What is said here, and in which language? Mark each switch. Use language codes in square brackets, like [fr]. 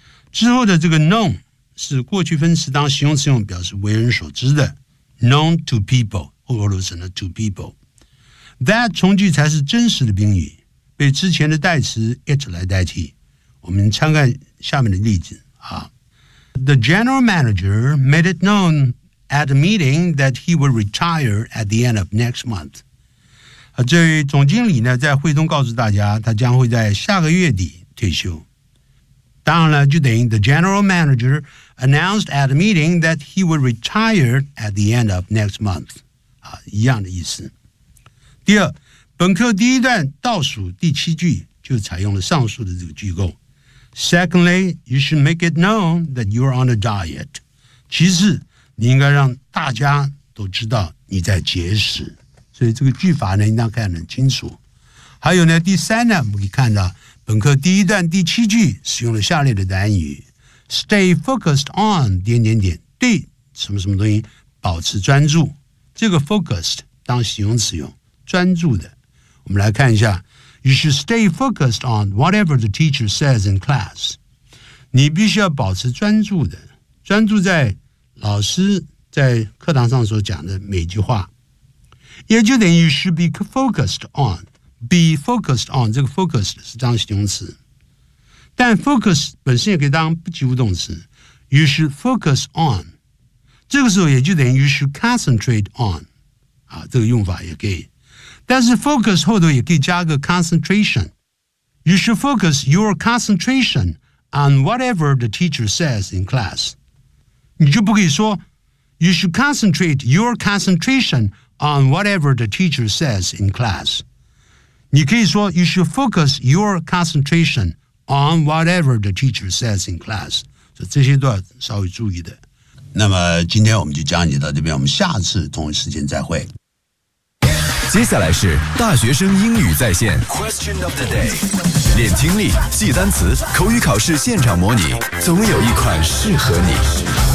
[zh] 之后的这个 known 是过去分词当形容词用，表示为人所知的 [en] known to people， [zh] 后头成了 to people。 that 从句才是真实的宾语，被之前的代词 it 来代替。我们参看下面的例子啊。 [en] The general manager made it known at a meeting that he would retire at the end of next month. [zh] 这位总经理呢在会中告诉大家他将会在下个月底退休。当然了，就等于 [en] the general manager announced at a meeting that he would retire at the end of next month. [zh] 啊，一样的意思。第二，本课第一段倒数第七句就采用了上述的这个句构。 [en] Secondly, you should make it known that you are on a diet. [zh] 其次，你应该让大家都知道你在节食。所以这个句法呢，应当看得很清楚。还有呢，第三呢，我们可以看到本课第一段第七句使用了下列的单语 ： [en] stay focused on [zh] 点点点，对什么什么东西保持专注。这个 focused 当形容词用，专注的。我们来看一下。 [en] You should stay focused on whatever the teacher says in class. [zh] 你必须要保持专注的，专注在老师在课堂上所讲的每句话。也就等于 [en] you should be focused on, be focused on, [zh] 这个 focused 是当形容词。但 focus 本身也可以当不及物动词。 [en] You should focus on, [zh] 这个时候也就等于 [en] you should concentrate on, [zh] 啊，这个用法也可以。但是 focus 后头也可以加个 concentration， [en] You should focus your concentration on whatever the teacher says in class. [zh] 你就不可以说 [en] You should concentrate your concentration on whatever the teacher says in class. [zh] 你可以说 [en] You should focus your concentration on whatever the teacher says in class. [zh] 所以这些都要稍微注意的。那么今天我们就讲解到这边，我们下次同一时间再会。接下来是大学生英语在线 [en] Question of the day， [zh] 练听力，记单词，口语考试现场模拟，总有一款适合你。